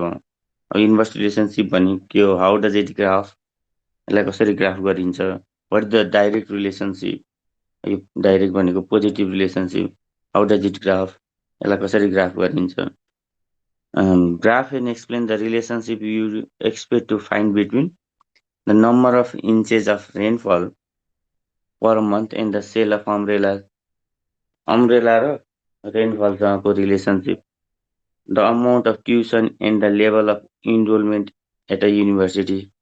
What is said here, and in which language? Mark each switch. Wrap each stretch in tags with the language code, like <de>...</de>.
<ne>अब inverse relationship भने के हो?</ne> <en>how does it graph,</en> <ne>यसलाई कसरी ग्राफ गरिन्छ?</ne> <en>what is the direct relationship,</en> <ne>यो डाइरेक्ट भनेको positive relationship.</ne> <en>how does it graph,</en> <ne>यसलाई कसरी ग्राफ गरिन्छ?</ne> <en>Graph and explain the relationship you expect to find between the number of inches of rainfall per month and the sale of umbrella</en> <ne>र रेनफलसँगको relationship,</ne> <en>the amount of tuition and the level of enrollment at a university।</en>